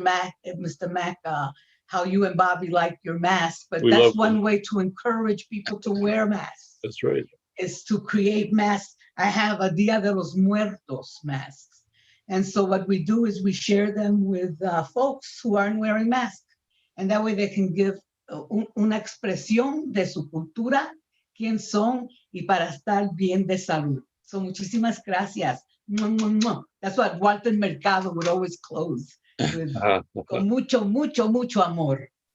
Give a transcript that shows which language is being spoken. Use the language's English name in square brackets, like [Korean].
[English] Mack, how you and Bobby like your masks, but that's one way to encourage people to wear masks. That's right. Is to create masks. I have a Dia de los Muertos masks. And so what we do is we share them with folks who aren't wearing masks. And that way they can give [Spanish] una expresión de su cultura, quién son, y para estar bien de salud. So muchísimas gracias. [English] That's what Walter Mercado would always close with. [Spanish] Con mucho, mucho, mucho amor.